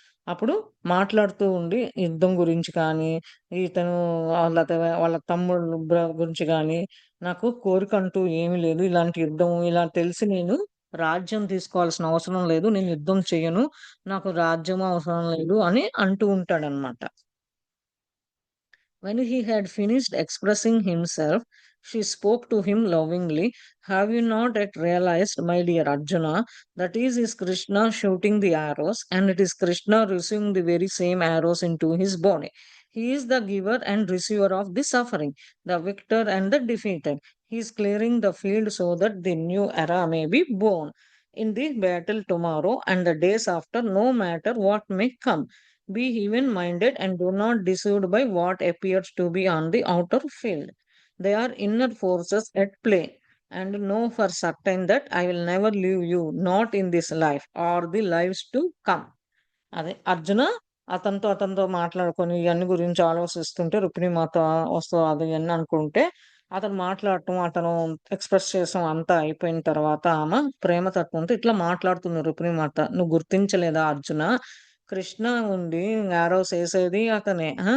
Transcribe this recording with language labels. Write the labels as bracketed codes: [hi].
[te] అప్పుడు మాట్లాడుతూ ఉండి యుద్ధం గురించి కానీ, ఇతను వాళ్ళ తమ్ముళ్ళు గురించి గాని, నాకు కోరికంటూ ఏమీ లేదు. ఇలాంటి యుద్ధం ఇలా తెలిసి నేను రాజ్యం తీసుకోవాల్సిన అవసరం లేదు. నేను యుద్ధం చెయ్యను. నాకు రాజ్యం అవసరం లేదు అని అంటూ ఉంటాడనమాట. [en] When he had finished expressing himself, she spoke to him lovingly. Have you not yet realized, my dear Arjuna, that is Krishna shooting the arrows, and it is Krishna receiving the very same arrows into his body? He is the giver and receiver of the suffering, the victor and the defeated. He is clearing the field so that the new era may be born. In the battle tomorrow and the days after, no matter what may come, be even-minded and do not deceived by what appears to be on the outer field. They are inner forces at play. And know for certain that I will never leave you, not in this life or the lives to come. [te] అదే అర్జున అతనితో మాట్లాడుకొని ఇవన్నీ గురించి ఆలోచిస్తుంటే రుక్మిణి మాత వస్తది అది ఇయన్నీ అనుకుంటే అతను మాట్లాడటం, అతను ఎక్స్‌ప్రెస్ చేసాం అంతా అయిపోయిన తర్వాత ఆమె ప్రేమతత్వంతో ఇట్లా మాట్లాడుతుంది రుక్మిణి మాత. "నువ్వు గుర్తించలేదా అర్జున? కృష్ణ ఉండి యారోస్ ఏసేది అతనే.